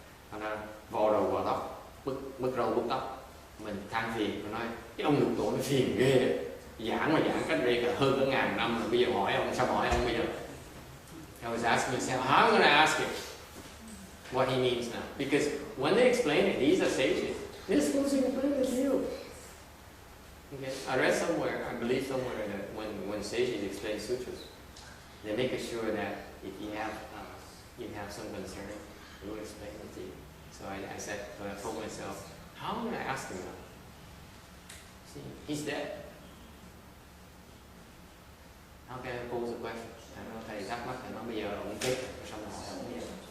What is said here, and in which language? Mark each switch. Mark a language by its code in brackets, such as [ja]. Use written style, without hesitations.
[vi] Anh vò đầu vào tóc, bứt râu bứt tóc, mình than phiền, tôi nói cái ông Lục Tổ nó phiền ghê đấy. Giảng cách đây cả hơn cả 1000 năm rồi, bây giờ hỏi ông sao hỏi ông bây giờ? [en] I was asking myself, how am I gonna ask him what he means now? Because when they explain it, these are sages. They're supposed to explain it to you. Okay. I read somewhere, I believe somewhere that when sages explain sutras, they make sure that if you have some concern, they will explain it to you. So I said, but I told myself, how am I going to ask him now? See, he's dead. How can I pose a question? [vi] Thầy thắc mắc, thầy nói bây giờ ông chết, xong rồi hỏi ông bây giờ.